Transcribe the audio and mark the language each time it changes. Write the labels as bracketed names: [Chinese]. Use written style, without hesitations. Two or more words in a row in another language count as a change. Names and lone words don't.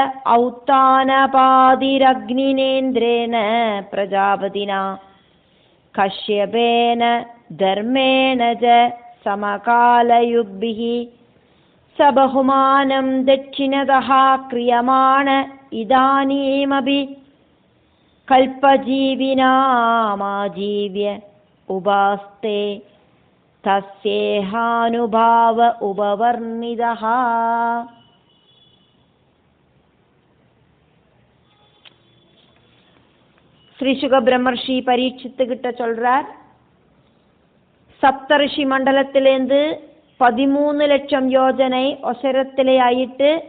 [Sanskrit] औत्तानपादिरग्निनेन्द्रेण प्रजापतिना कश्यपेन धर्मेण च समकालयुग्भिः स बहुमानं दक्षिणतः क्रियमाण इदानीमपि कल्पजीविनामाजीव्य उपास्ते तस्येहानुभाव उपवर्णितः. [Tamil] ஸ்ரீ சுக பிரம்மர்ஷி பரீட்சித்துக்கிட்ட சொல்றார், சப்தரிஷி மண்டலத்திலேருந்து 13 லட்சம் யோஜனை ஒசரத்திலே ஆயிட்டு